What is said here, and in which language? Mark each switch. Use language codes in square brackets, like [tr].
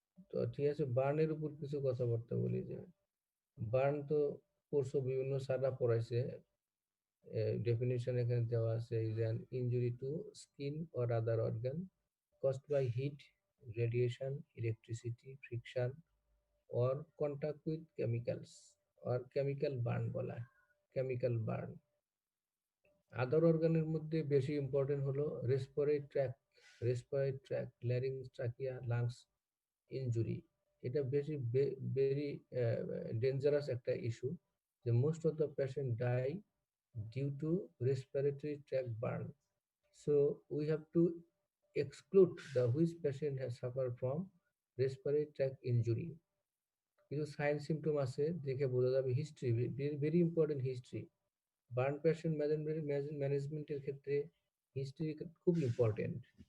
[bn] তো ঠিক আছে, বার্নের উপর কিছু কথাবার্তা বলি। যে বার্ন তো কোর্স বিভিন্ন স্যাররা পড়াইছে। [en] Definition এখানে দেওয়া আছে, is an injury to skin or other organ caused by heat, radiation, electricity, friction, or contact with chemicals, or chemical burn বলা, chemical burn। [bn] আদার অর্গানের মধ্যে বেশি ইম্পর্টেন্ট হলো respiratory track, larynx, trachea, lungs injury. [en] এটা বেশি very dangerous একটা ইস্যু, যে most of the patient die due to respiratory tract burn. So we have to exclude the which patient has suffered from respiratory tract injury. [bn] কিছু sign symptom আছে, দেখে বোঝা যাবে। History, very important history. Burn patient ম্যানেজমেন্টের ক্ষেত্রে history খুব important.